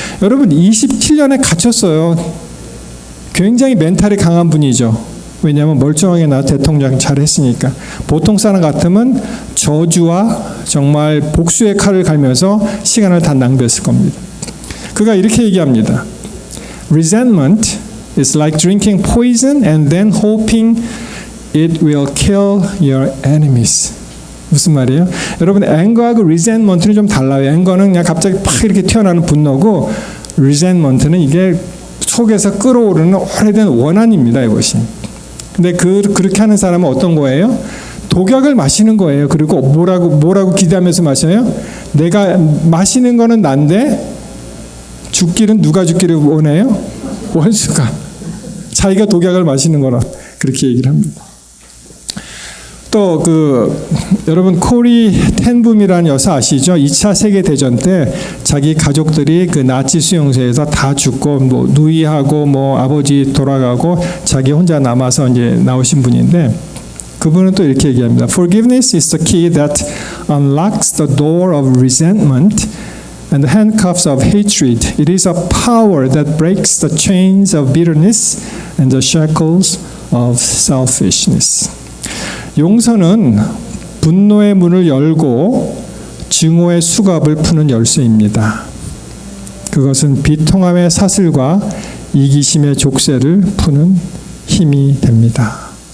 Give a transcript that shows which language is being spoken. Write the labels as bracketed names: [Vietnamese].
[Korean] 여러분 27년에 갇혔어요. 굉장히 멘탈이 강한 분이죠. 왜냐하면 멀쩡하게 나 대통령 잘했으니까. 보통 사람 같으면 저주와 정말 복수의 칼을 갈면서 시간을 다 낭비했을 겁니다. 그가 이렇게 얘기합니다. [English] Resentment is like drinking poison and then hoping it will kill your enemies. [Korean] 무슨 말이에요? 여러분 앵거하고 resentment는 좀 달라요. 앵거는 그냥 갑자기 팍 이렇게 튀어나오는 분노고 resentment는 이게 속에서 끓어오르는 오래된 원한입니다. 이것이. 근데 그렇게 하는 사람은 어떤 거예요? 독약을 마시는 거예요. 그리고 뭐라고 기대하면서 마셔요? 내가 마시는 거는 난데 죽기는 누가 죽기를 원해요? 원수가. 자기가 독약을 마시는 거라 그렇게 얘기를 합니다. 또 여러분 코리 텐붐이라는 여사 아시죠? 2차 세계 대전 때 자기 가족들이 그 나치 수용소에서 다 죽고 뭐 누이하고 뭐 아버지 돌아가고 자기 혼자 남아서 이제 나오신 분인데 그분은 또 이렇게 얘기합니다. [English] Forgiveness is the key that unlocks the door of resentment and the handcuffs of hatred. It is a power that breaks the chains of bitterness and the shackles of selfishness. [Korean] 용서는 분노의 문을 열고 증오의 수갑을 푸는 열쇠입니다. 그것은 비통함의 사슬과 이기심의 족쇄를 푸는 힘이 됩니다.